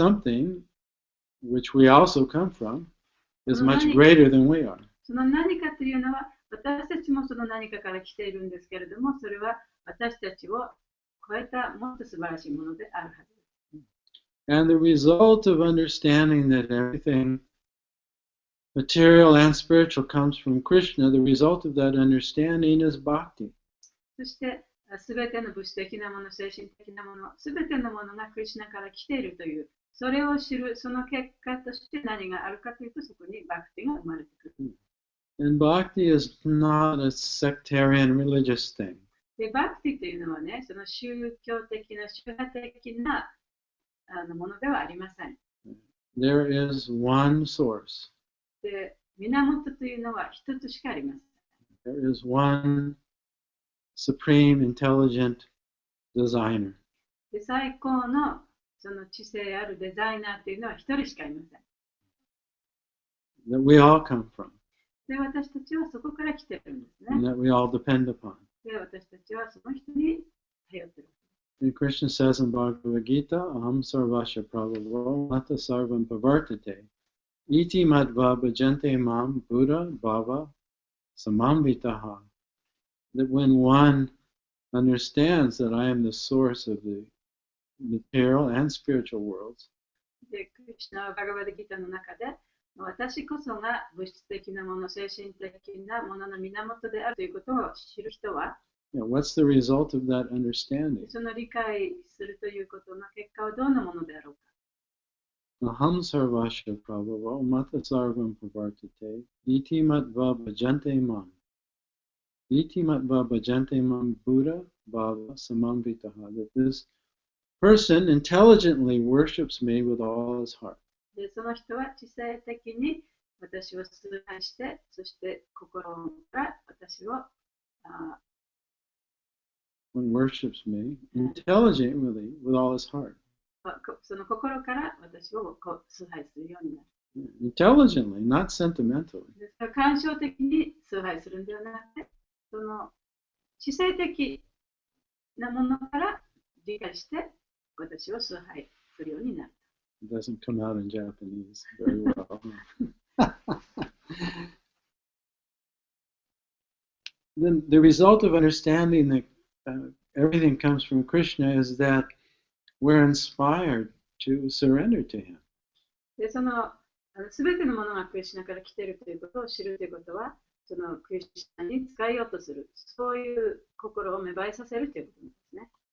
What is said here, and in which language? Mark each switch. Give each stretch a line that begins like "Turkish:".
English: And that something, which we also come from, is much greater than we are.
Japanese: その何かというのは、私たちもその何かから来ているんですけれども、それは私たちを超えたもっと素晴らしいものであるはずです。
English: And the result of understanding that everything, material and spiritual, comes from Krishna, the result of that understanding is bhakti.
Japanese: そして、すべての物質的なもの、精神的なもの、すべてのものがクリシュナから来ているという、それを知る、その結果として何があるかというと、そこにバクティが生まれてくる。
English: And bhakti is not a sectarian religious thing.
Japanese: で、バクティというのはね、その宗教的な、宗派的なものではありません。
English: There is one source.
Japanese: で、源というのは一つしかありません。
English: There is one supreme intelligent designer.
Japanese: で、最高のその知性あるデザイナーというのは一人しかいません。
English: That we all come from.
Japanese: で、私たちはそこから来てるんですね。
English: And that we all depend upon.
Japanese: で、私たちはその人に頼ってる。
English: And Krishna says in Bhagavad Gita,
Sanskrit: Aham sarvasya prabhavo mata sarvam pavartate. Iti madva bhajante mam buddha bhava samamvitaha.
English: That when one understands that I am the source of the material and spiritual worlds,
Japanese: で、クリシュナはバガバダギターの中で、私こそが物質的なもの、精神的なものの源であるということを知る人は、
English: what's the result of that understanding?
Japanese: その理解するということの結果はどんなものであろうか。
Sanskrit: Aham sarvasya prabhavo mata sarvam pavartate. Iti matva bhajante mam. Iti matva bhajante mam buddha bhava samamvitaha.
English: That this person intelligently worships me with all his heart.
Japanese: で、その人は知性的に私を崇拝して、そして心から私を
English: One worships me intelligently with all his heart.
Japanese: その心から私を崇拝するようになる。
English: Intelligently, not sentimentally.
Japanese: ですから感傷的に崇拝するのではなくて、その知性的なものから理解して私を崇拝するようになる。
English: It doesn't come out in Japanese very well. Then the result of understanding that everything comes from Krishna is that we're inspired to surrender to Him.
Japanese: で、そのすべてのものがクリシュナから来ているということを知るということは、そのクリシュナに使いようとする、そういう心を芽生えさせるということなんですね。